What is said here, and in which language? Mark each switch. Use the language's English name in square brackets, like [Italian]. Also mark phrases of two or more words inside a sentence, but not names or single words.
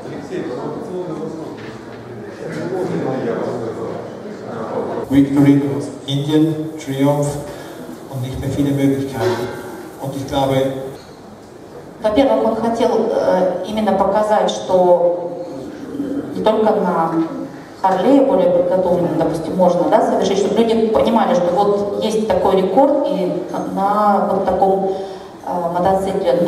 [German] Victory was Indien-Triumph und nicht mehr viele Möglichkeiten. Und ich glaube, [Russian] во-первых, он хотел именно показать, что не только на Харлее более подготовленном, допустим, можно, да, совершить, чтобы люди понимали, что вот есть такой рекорд и на вот таком мотоцикле.